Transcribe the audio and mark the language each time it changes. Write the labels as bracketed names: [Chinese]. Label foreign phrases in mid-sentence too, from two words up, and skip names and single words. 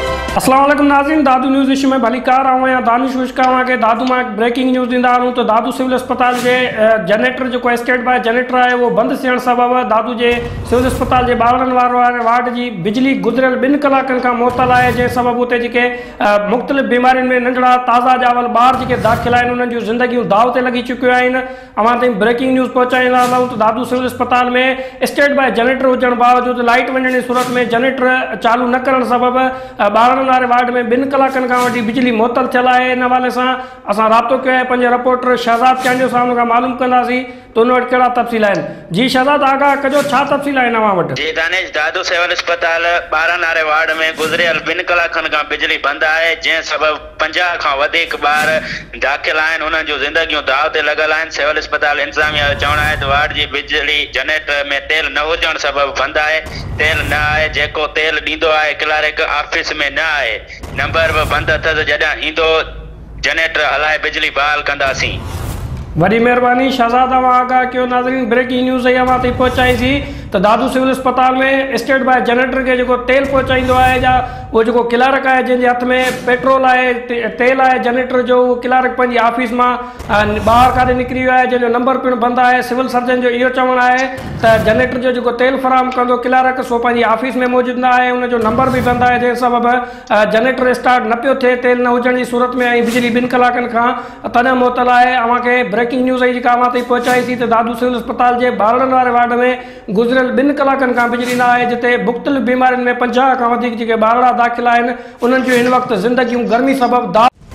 [Sindhi] अस्सलाम वालेकुम नाज़रीन, दादू न्यूज़ इशू में भली कार आऊँ या दानिश विश्कावा के दादू में [English] breaking news [Sindhi] दींदा हूँ। तो दादू सिविल अस्पताल के जनरेटर जो [English] state by generator [Sindhi] है वो बंद थियण सबब दादू जे सिविल अस्पताल के ॿारनि वार्ड की बिजली गुज़रियल 2 कलाकनि खां मुअतल है, जंहिं सबब उते जेके मुख़्तलिफ़ बीमारियुनि में नंढड़ा ताज़ा ॼावल ॿार जेके दाख़िल आहिनि उन्हनि जूं ज़िंदगियूं दाव ते लॻी चुकियूं आहिनि। अवां ताईं [English] breaking news [Sindhi] पहुचाईंदा रहूं। तो दादू सिविल अस्पताल में [English] state by generator [Sindhi] हुजण बावजूद लाइट वञण जी सूरत में जनरेटर चालू न करण सबब ॿारनि वारे वार्ड में 2 कलाकनि खां वठी बिजली मुअतल थियल है। इन हवाले से असां राब्तो कयो आहे पंहिंजे रिपोर्टर शहज़ाद चांडियो साहब खां मालूम कंदासीं तो उन वटि कहिड़ा तफ़सील आहिनि। जी शहज़ाद आगाह कजो, छा तफ़सील आहिनि अवां वटि? जी दानिश, दादू सिविल अस्पताल 12 वारे वार्ड में गुज़रियल 2 कलाकनि खां बिजली बंद है, जंहिं सबब 50 खां वधीक ॿार दाख़िल आहिनि, उन्हनि जूं ज़िंदगियूं दाव ते लॻल आहिनि। सिविल अस्पताल इंतज़ामिया जो चवणु आहे त वार्ड जी बिजली जनरेटर में तेल न हुजण सबब बंद है। तेल न आहे, जेको तेल ॾींदो आहे [English] clerk office [Sindhi] में न आहे। नंबर भी बंद अथसि, जॾहिं ईंदो जनरेटर हलाए बिजली बहाल कंदासीं। वही मेहरबानी शहज़ाद, आगाह कयो। नाज़रीन, [English] breaking news [Sindhi] अवां ताईं पहुचाईसीं तो दादू सिविल अस्पताल में [English] state by generator [Sindhi] के जो तेल पहुचाईंदो है या वो जो क्लर्क है जिनके हथ में पेट्रोल है तेल है जनरेटर जो, वो क्लर्क पंहिंजी ऑफिस में बाहर काॾे निकिरी वियो है, जंहिंजो नंबर पिणु बंदि आहे। [English] civil surgeon [Sindhi] जो इहो चवणु आहे त जनरेटर जो तेल फराहम कंदो क्लर्क सो पंहिंजी ऑफिस में मौजूद न आहे, उनजो नंबर भी बंदि आहे, जंहिं सबब [English] generator start [Sindhi] न पियो थिए तेल न हुजण जी सूरत में, ऐं बिजली 2 कलाकनि खां तॾहिं मुअतल आहे। अवां खे [English] breaking news [Sindhi] जी अवां ताईं पहुचाईसीं तो दादू सिविल अस्पताल के ॿारनि वारे वार्ड में गुज़रियल 2 कलाकनि खां बिजली न आहे, जिते मुख़्तलिफ़ बीमारियुनि में 50 खां वधीक जेके ॿारड़ा दाख़िल आहिनि उन्हनि जूं हिन वक़्तु ज़िंदगियूं गर्मी सबब